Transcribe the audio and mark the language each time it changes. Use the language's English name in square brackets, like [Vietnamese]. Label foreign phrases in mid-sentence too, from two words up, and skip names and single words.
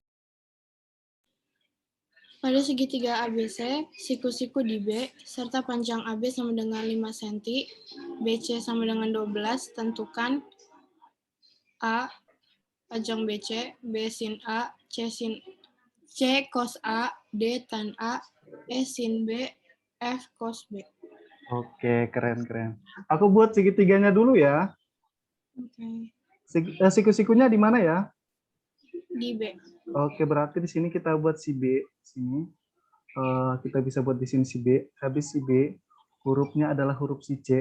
[Indonesian] Pada segitiga ABC, siku-siku di B, serta panjang AB sama dengan 5 cm, BC sama dengan 12, tentukan A, panjang BC, B sin A, C cos A, D tan A, E sin B, F cos B. Oke, keren-keren. Aku buat segitiganya dulu ya. Oke. Siku-sikunya di mana ya? Di B. Oke, berarti di sini kita buat si B. Sini. Kita bisa buat di sini si B. Habis si B, hurufnya adalah huruf si C.